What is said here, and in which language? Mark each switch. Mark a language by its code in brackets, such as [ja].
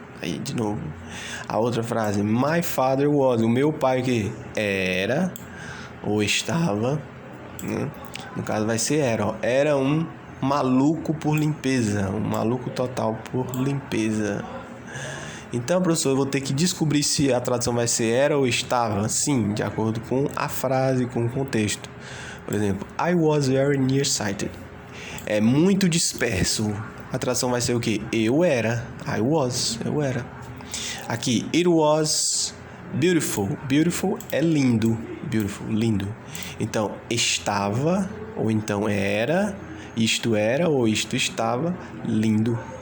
[pt] Aí, de novo, a outra frase, [en] my father was, [pt] o meu pai que era ou estava, né? No caso vai ser era, ó. Era um maluco por limpeza, um maluco total por limpeza. Então, professor, eu vou ter que descobrir se a tradução vai ser era ou estava. Sim, de acordo com a frase, com o contexto. Por exemplo, [en] I was very nearsighted. [pt] É muito disperso. A tradução vai ser o quê? Eu era. [en] I was. [pt] Eu era. Aqui, [en] it was beautiful. [pt] Beautiful é lindo. Beautiful, lindo. Então, estava, ou então era, ou isto estava, lindo.